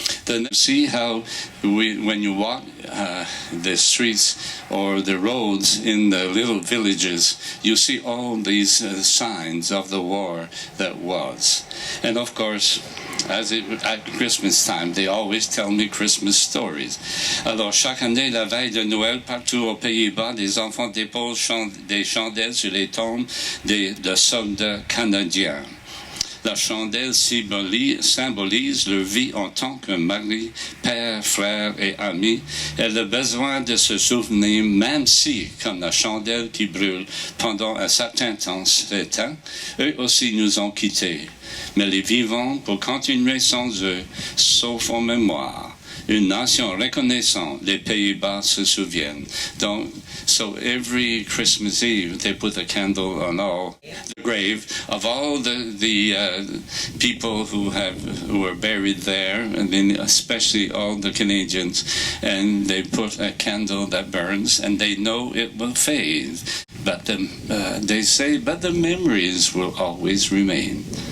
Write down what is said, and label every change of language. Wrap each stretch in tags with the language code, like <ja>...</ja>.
<en>Then see how when you walk the streets or the roads in the little villages, you see all these signs of the war that was. And of course, at Christmas time, they always tell me Christmas stories.</en> <fr>Alors, chaque année, la veille de Noël, partout aux Pays-Bas, des enfants déposent des chandelles sur les tombes de soldats canadiens. La chandelle symbolise leur vie en tant que mari, père, frère et ami, et le besoin de se souvenir, même si, comme la chandelle qui brûle pendant un certain temps s'éteint, eux aussi nous ont quittés. Mais les vivants, pour continuer sans eux, sauf en mémoire, une nation reconnaissante. Les Pays-Bas se souviennent.</fr> <en>Donc, so every Christmas Eve, they put a candle on the grave of all the people who were buried there, and then especially all the Canadians, and they put a candle that burns, and they know it will fade, but they say, but the memories will always remain.</en>